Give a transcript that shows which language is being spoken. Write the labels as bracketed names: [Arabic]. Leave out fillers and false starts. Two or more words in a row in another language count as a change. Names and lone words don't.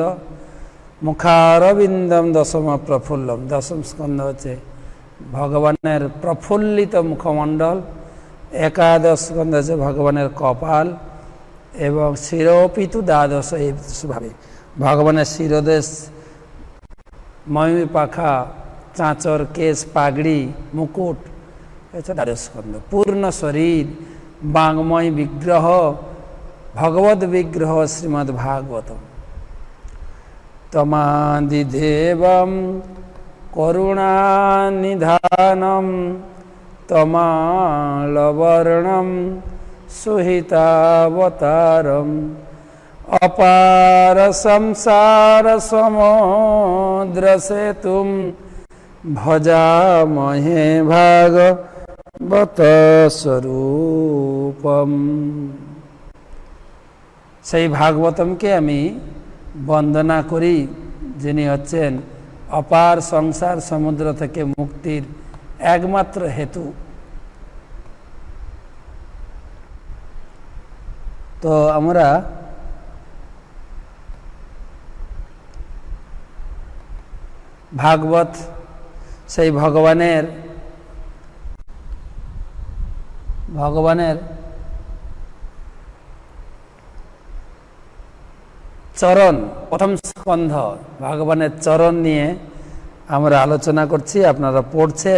[Sanskrit] মুখারবিন্দম দশম প্রফুল্লম [Bangla] দশম স্কন্ধ হচ্ছে ভগবানের প্রফুল্লিত মুখমণ্ডল। একাদশ স্কন্ধ হচ্ছে ভগবানের কপাল এবং শিরোপিতু দ্বাদশ এইভাবে ভগবানের শিরোদেশ ময়ূর পাখা [Hindi] चाँचर केश पागड़ी मुकुट द्वादश स्कंद। [Sanskrit] पूर्ण शरीर वांगमय विग्रह भगवद विग्रह श्रीमद् भागवतम तमादिदेवं करुणानिधानं तमालवर्णं सुहितावतारम् अपार संसार समुद्र सेतुं भजामहे भागवत स्वरूपम। [Bangla] সেই ভাগবতমকে আমি বন্দনা করি, যিনি হচ্ছেন অপার সংসার সমুদ্র থেকে মুক্তির একমাত্র হেতু। তো আমরা ভাগবত সেই ভগবানের চরণ, প্রথম স্কন্ধ ভগবানের চরণ নিয়ে আমরা আলোচনা করছি, আপনারা পড়ছেন।